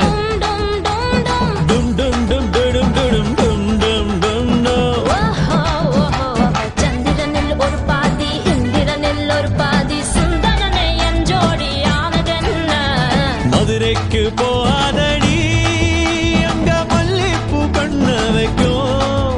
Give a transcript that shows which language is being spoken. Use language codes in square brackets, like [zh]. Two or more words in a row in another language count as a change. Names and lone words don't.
[ml] டும் டும் டும் டும் டும் டும் டும் டும் டும். ചന്ദ്രനിൽ ഒരു പാതി ഇന്ദ്രനിൽ ഒരു പാതി സുന്ദരനെ എൻ ജോഡിയാണതെന്ന് [ta] மதுரைக்கு போகாதடி அங்க மல்லிப்பூ கண்ண வைக்கும்